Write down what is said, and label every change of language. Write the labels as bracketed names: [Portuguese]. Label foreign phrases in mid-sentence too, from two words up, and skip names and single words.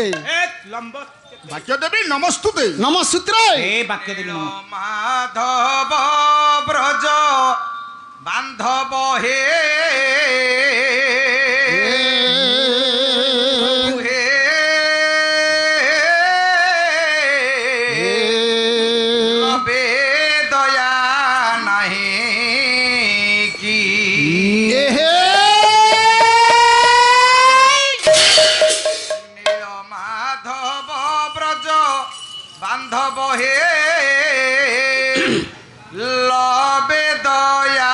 [Sanskrit] ବାକ୍ୟ ଦେବୀ ନମସ୍ତୁତେ ନମସୂତ୍ରେ ଏ ବାକ୍ୟ ଦେବୀ ନମ [Odia] ମାଧବ ବ୍ରଜ ବାନ୍ଧବ ହେ ହେ ଲଭେ ଦୟା ନାହି କି ନୀଳ ମାଧବ ବ୍ରଜ ବାନ୍ଧବ ହେ ଲଭେ ଦୟା